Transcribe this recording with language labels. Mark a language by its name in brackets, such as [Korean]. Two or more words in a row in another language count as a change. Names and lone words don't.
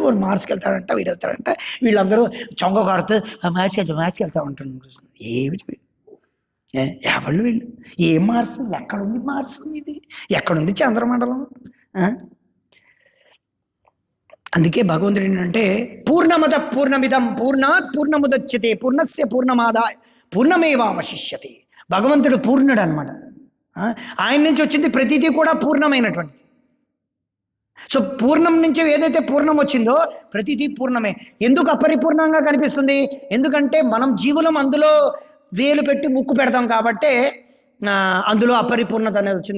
[Telugu] వాడు మార్స్కి వెళ్తాడంట, వీడు వెళ్తాడంట, వీళ్ళందరూ చొంగ కారుతూ మ్యాచ్కి వెళ్తా ఉంటాడు. ఏమిటి ఎవళ్ళు వీళ్ళు? ఏ మార్స్? ఎక్కడుంది మార్స్? ఇది ఎక్కడుంది చంద్రమండలం? అందుకే భగవంతుడు ఏంటంటే [Sanskrit] పూర్ణమద పూర్ణమిదం పూర్ణాత్ పూర్ణముదచ్యతే పూర్ణస్య పూర్ణమాదాయ పూర్ణమేవావశిష్యతే. [Telugu] భగవంతుడు పూర్ణుడు అనమాట. ఆయన నుంచి వచ్చింది ప్రతిదీ కూడా పూర్ణమైనటువంటిది. సో పూర్ణం నుంచి ఏదైతే పూర్ణం వచ్చిందో ప్రతిదీ పూర్ణమే. ఎందుకు అపరిపూర్ణంగా కనిపిస్తుంది? ఎందుకంటే మనం జీవులం అందులో వేలు పెట్టి ముక్కు పెడతాం కాబట్టే అందులో అపరిపూర్ణత అనేది వచ్చింది.